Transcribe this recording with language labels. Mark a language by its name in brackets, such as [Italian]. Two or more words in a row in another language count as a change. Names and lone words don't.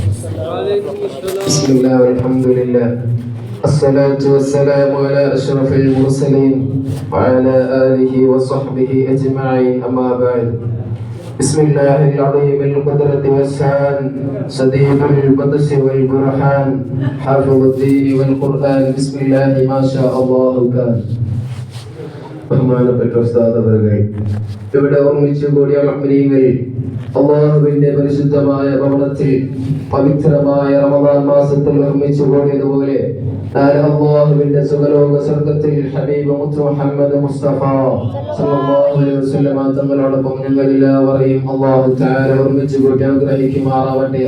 [Arabic] بسم الله والحمد لله، الصلاة والسلام على أشرف المرسلين وعلى آله وصحبه أجمعين، أما بعد. بسم الله العظيم القدرة والشان، شديد البطش والبرهان، حافظ الدين والقرآن. بسم الله ما شاء الله كان. [Malayalam] ബഹുമാനപ്പെട്ട ഉസ്താദ് അവരുകൾ, ഇവിടെ ഒന്നിച്ചു കൂടിയ മുഅ്മിനീങ്ങൾ, അല്ലാഹുവിന്റെ പരിശുദ്ധമായ ഭവനത്തിൽ പവിത്രമായ റമദാൻ മാസത്തിൽ ഒരുമിച്ചു കൂടിയതുപോലെ നാളെ അല്ലാഹുവിന്റെ സുഖലോക സ്വർഗ്ഗത്തിൽ ഹബീബ് മുഹമ്മദ് മുസ്തഫ [Arabic] صلى الله عليه وسلم [Malayalam] തങ്ങളോടൊപ്പം ഞങ്ങൾ എല്ലാവരെയും [Arabic] الله تعالى [Malayalam] ഒരുമിച്ചു കൂടി അനുഗ്രഹിക്കുമാറാവട്ടെ.